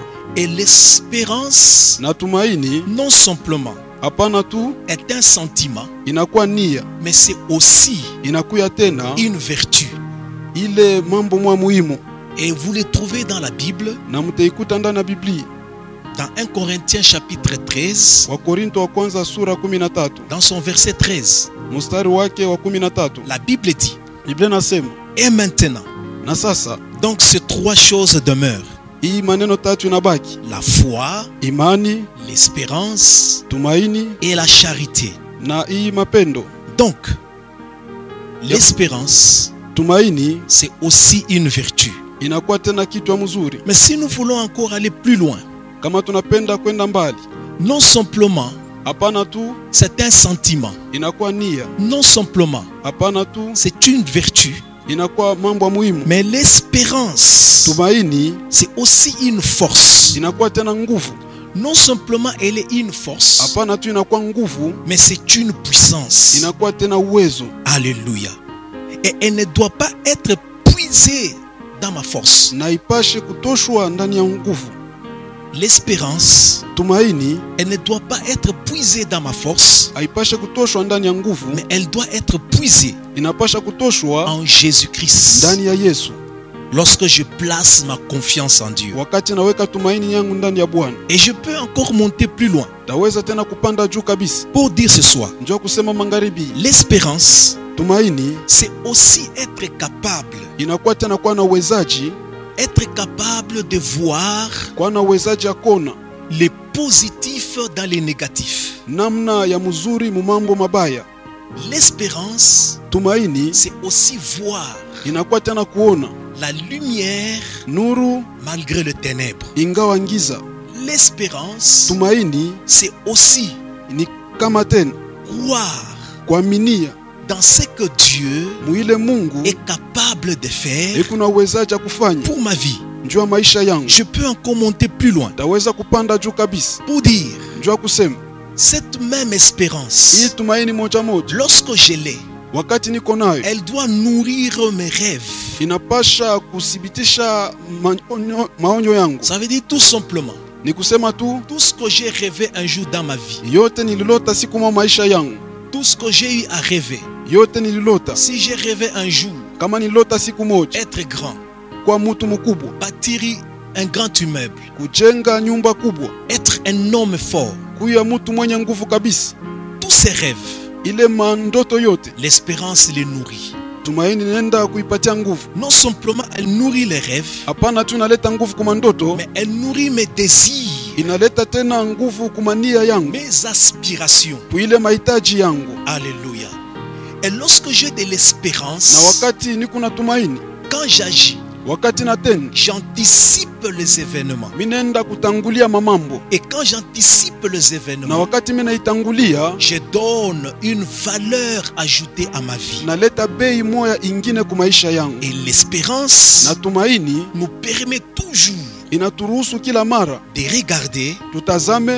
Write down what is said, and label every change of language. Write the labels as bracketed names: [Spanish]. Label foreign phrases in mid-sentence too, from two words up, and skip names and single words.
[French] Et l'espérance, non simplement est un sentiment, mais c'est aussi une vertu. Et vous le trouvez dans la Bible. Dans 1 Corinthiens chapitre 13, [Swahili] Wakorinto wa kwanza sura 13 [French] dans son verset 13, [Swahili] mstari wake wa 13, [French] la Bible dit, [Swahili] Biblia nasema, [French] et maintenant, [Swahili] na sasa [French] donc ces trois choses demeurent: [Swahili] hii maneno tatu inabaki: [French] la foi, [Swahili] imani, [French] l'espérance [Swahili] tumaini [French] et la charité. [Swahili] na hii mapendo. [French] Donc, l'espérance, [Swahili] Tumaini [French] c'est aussi une vertu. [Swahili] inakuwa tena kitu mzuri. [French] Mais si nous voulons encore aller plus loin, [Swahili] Kama tunapenda kwenda mbali, [French] non simplement [Swahili] hapana tu [French] c'est un sentiment, [Swahili] inakuwa nia, [French] non simplement [Swahili] hapana tu [French] c'est une vertu, [Swahili] inakuwa mambo muhimu. [French] mais l'espérance, [Swahili] Tumaini [French] c'est aussi une force. [Swahili] inakuwa tena nguvu, [French] Non simplement elle est une force, [Swahili] hapana tu inakuwa nguvu, [French] mais c'est une puissance. [Swahili] inakuwa tena uwezo. [French] Alléluia. Et elle ne doit pas être puisée dans ma force. [Swahili] Na ipashe kutoshwa ndani ya nguvu. [French] L'espérance, [Swahili] Tumaini [French] elle ne doit pas être puisée dans ma force, [Swahili] haipashe kutoshwa ndani ya nguvu, [French] mais elle doit être puisée [Swahili] inapasha kutoshwa [French] en Jésus-Christ. [Swahili] ndani ya Yesu. [French] Lorsque je place ma confiance en Dieu. [Swahili] Wakati naweka tumaini yangu ndani ya Bwana, [French] Et je peux encore monter plus loin [Swahili] taweza tena kupanda juu kabisa. [French] pour dire ce soir, [Swahili] Njoo kusema magharibi, [French] l'espérance, [Swahili] tumaini [French] c'est aussi être capable, [Swahili] inakuwa tena kuwa na uwezaji, [French] être capable de voir [Swahili] kuwa na uwezaji ya kona [French] les positifs dans les négatifs. [Swahili] namna ya mzuri mu mambo mabaya. [French] L'espérance, [Swahili] Tumaini [French] c'est aussi voir [Swahili] inakuwa tena kuona [French] la lumière [Swahili] nuru [French] malgré le ténèbre. [Swahili] ingawa giza. [French] L'espérance, [Swahili] Tumaini [French] c'est aussi [Swahili] ni kama tena [French] croire [Swahili] kuaminia [French] dans ce que Dieu [Swahili] muile Mungu [French] est capable de faire [Swahili] kuna uwezaji ya kufanya [French] pour ma vie. [Swahili] njua maisha yangu. [French] Je peux encore monter plus loin [Swahili] Taweza kupanda juu kabisa, [French] pour dire [Swahili] njua kusema [French] cette même espérance, [Swahili] hii tumaini moja moja, [French] lorsque je l'ai, [Swahili] wakati niko nayo, [French] elle doit nourrir mes rêves. [Swahili] inapasha kuthibitisha maonyo yangu. [French] Ça veut dire tout simplement, [Swahili] Ni kusema tu [French] tout ce que j'ai rêvé un jour dans ma vie, [Swahili] yote nililota siku mwa maisha yangu, [French] tout ce que j'ai eu à rêver, [Swahili] yote nililota. [French] si j'ai rêvé un jour [Swahili] Kama nililota siku moja [French] être grand, [Swahili] kwa mtu mkubwa, [French] bâtir un grand immeuble, [Swahili] kujenga nyumba kubwa, [French] être un homme fort, [Swahili] kuya mtu mwenye nguvu kabisa, [French] tous ces rêves, [Swahili] ile mandoto yote, [French] l'espérance les nourrit. [Swahili] tumaini nenda kuipatia nguvu. [French] Non simplement elle nourrit les rêves, [Swahili] Hapana tu inaleta nguvu kwa mandoto, [French] mais elle nourrit mes désirs, [Swahili] inaleta tena nguvu kwa nia yangu, [French] mes aspirations. [Swahili] kwa ile mahitaji yangu. [French] Alléluia. Et lorsque j'ai de [Swahili] Na [French] l'espérance, [Swahili] wakati niko na tumaini, [French] quand j'agis, [Swahili] wakati natenda, [French] j'anticipe les événements. [Swahili] minenda kutangulia mamambo. [French] Et quand j'anticipe les [Swahili] Na [French] événements, [Swahili] wakati mina itangulia, [French] je donne une valeur ajoutée à ma vie. [Swahili] naleta bei moya ingine kwa maisha yangu. [French] Et l'espérance [Swahili] Na tumaini [French] nous permet toujours [Swahili] inaturuhusu kila mara [French] de regarder [Swahili] tutazame